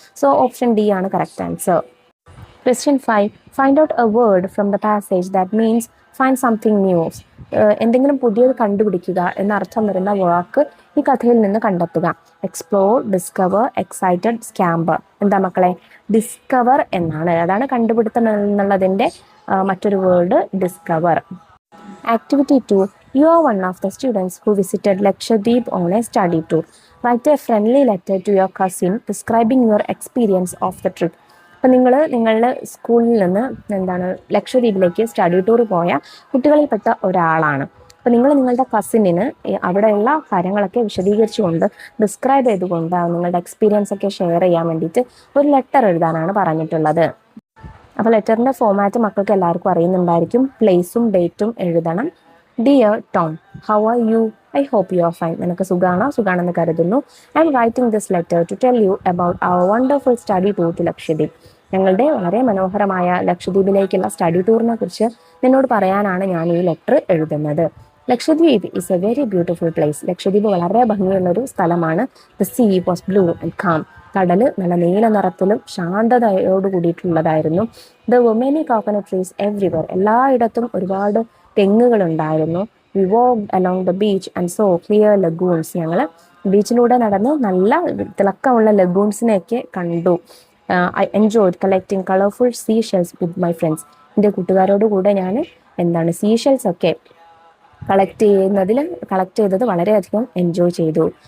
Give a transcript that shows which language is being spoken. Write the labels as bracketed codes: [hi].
[en] So option D ആണ് correct answer. Question 5, find out a word from the passage that means find something new. [ml] എന്തെങ്കിലും പുതിയത് കണ്ടുപിടിക്കുക എന്നർത്ഥം വരുന്ന വാക്ക് ഈ കഥയിൽ നിന്ന് കണ്ടെത്തുക. [en] Explore, discover, excited, scamper. [ml] എന്താ മക്കളെ? ഡിസ്കവർ എന്നാണ്. അതാണ് കണ്ടുപിടുത്തം എന്നുള്ളതിൻ്റെ മറ്റൊരു word, discover. [en] Activity 2, you are one of the students who visited Lakshadweep on a study tour. Write a friendly letter to your cousin describing your experience of the trip. [ml] അപ്പം നിങ്ങളുടെ സ്കൂളിൽ നിന്ന് ലക്ഷദ്വീപിലേക്ക് സ്റ്റഡി ടൂർ പോയ കുട്ടികളിൽപ്പെട്ട ഒരാളാണ്. അപ്പം നിങ്ങളുടെ കസിനിന് അവിടെയുള്ള കാര്യങ്ങളൊക്കെ വിശദീകരിച്ചുകൊണ്ട് ഡിസ്ക്രൈബ് ചെയ്തുകൊണ്ട് നിങ്ങളുടെ എക്സ്പീരിയൻസ് ഒക്കെ ഷെയർ ചെയ്യാൻ വേണ്ടിയിട്ട് ഒരു ലെറ്റർ എഴുതാനാണ് പറഞ്ഞിട്ടുള്ളത്. അപ്പോൾ ലെറ്ററിൻ്റെ ഫോമാറ്റ് മക്കൾക്ക് എല്ലാവർക്കും അറിയുന്നുണ്ടായിരിക്കും. പ്ലേസും ഡേറ്റും എഴുതണം. [en] Dear Tom, how are you? I hope you are fine. [ml] നിനക്ക് സുഖാണെന്ന് കരുതുന്നു. [en] I'm writing this letter to tell you about our wonderful study tour to Lakshadweep. [ml] ഞങ്ങളുടെ വളരെ മനോഹരമായ ലക്ഷദ്വീപിലേക്കുള്ള സ്റ്റഡി ടൂറിനെ കുറിച്ച് നിന്നോട് പറയാനാണ് ഞാൻ ഈ ലെറ്റർ എഴുതുന്നത്. [en] Lakshadweep is a very beautiful place. [ml] Lakshadweep വളരെ ഭംഗിയുള്ളൊരു സ്ഥലമാണ്. [en] The sea was blue and calm. [ml] കടല് നല്ല നീല നിറത്തിലും ശാന്തതയോട് കൂടിയിട്ടുള്ളതായിരുന്നു. [en] There were many coconut trees everywhere. [ml] എല്ലായിടത്തും ഒരുപാട് തെങ്ങുകൾ ഉണ്ടായിരുന്നു. [en] We walked along the beach and saw clear lagoons. ഞങ്ങൾ [ml] ബീച്ചിലൂടെ നടന്ന് നല്ല തിളക്കമുള്ള ലഗൂൺസിനെയൊക്കെ കണ്ടു. [en] I enjoyed collecting colourful seashells with my friends. [ml] എൻ്റെ കൂട്ടുകാരോട് കൂടെ ഞാൻ സീ ഷെൽസ് ഒക്കെ കളക്ട് ചെയ്തത് വളരെയധികം എൻജോയ് ചെയ്തു.